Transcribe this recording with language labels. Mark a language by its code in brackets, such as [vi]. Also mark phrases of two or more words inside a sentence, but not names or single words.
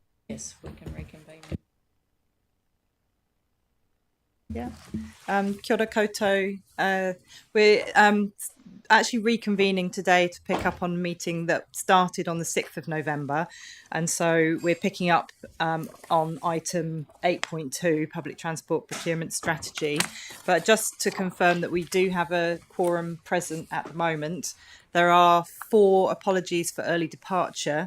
[en] Yes, we can reconvene. Yeah. [mi] Kia ora koutou. [en] We're actually reconvening today to pick up on a meeting that started on the 6th of November. And so we're picking up on item 8.2, public transport procurement strategy. But just to confirm that we do have a quorum present at the moment, there are 4 apologies for early departure.